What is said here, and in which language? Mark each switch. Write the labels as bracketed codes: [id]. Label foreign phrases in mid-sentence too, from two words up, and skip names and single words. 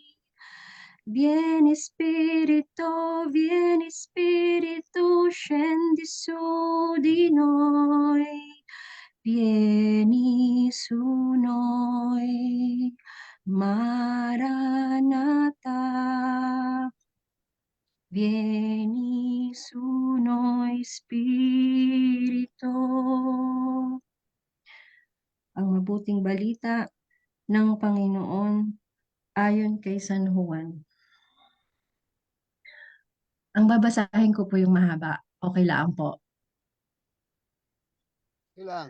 [it] Vieni Spirito, scendi su di noi. Vieni su noi. Maranatha, vieni su noi, Spirito. [tl] Ang mabuting balita ng Panginoon ayon kay San Juan. Ang babasahin ko po yung mahaba. Okay lang po. Ilang.